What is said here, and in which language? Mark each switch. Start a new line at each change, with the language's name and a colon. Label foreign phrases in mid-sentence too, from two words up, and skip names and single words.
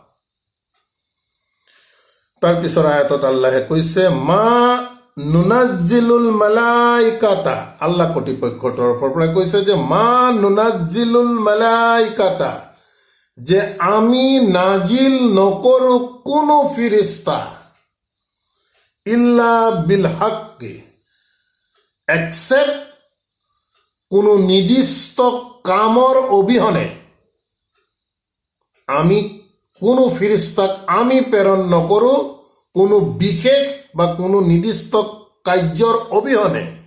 Assamese: তাৰ পিছৰ আয়াতত আল্লাহে কৈছে
Arabic: ما ننزل الملائكة,
Assamese: আল্লাহ কৰ্তৃপক্ষৰ তৰফৰ পৰা কৈছে যে
Arabic: ما ننزل الملائكة,
Assamese: যে আমি নাজিল নকৰো কোনো ফিৰিস্তা
Arabic: إلا بالحق,
Assamese: এক্সেপ্ট কোনো নিৰ্দিষ্ট কামৰ অবিহনে আমি কোনো ফিৰিস্তাক আমি প্ৰেৰণ নকৰোঁ কোনো বিশেষ বা কোনো নিৰ্দিষ্ট কাৰ্যৰ অবিহনে।